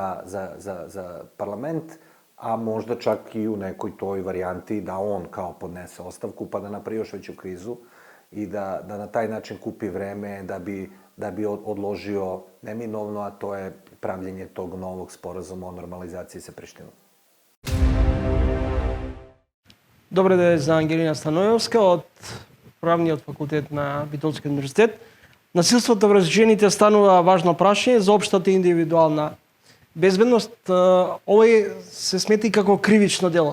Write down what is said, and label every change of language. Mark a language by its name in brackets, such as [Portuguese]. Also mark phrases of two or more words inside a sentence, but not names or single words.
[Serbian] za parlament, a možda čak i u nekoj toj varijanti da on kao podnese ostavku pa da napravi još veću krizu i da na taj način kupi vreme da bi odložio neminovno, a to je pravljenje tog novog sporazuma o normalizaciji sa Prištinom. [Macedonian] Добре да е за Ангелина Станојовска од Правниот факултет на Битолскиот универзитет. Насилството врз жените станува важно прашање за општата индивидуална безбедност. Овој се смета и како кривично дело.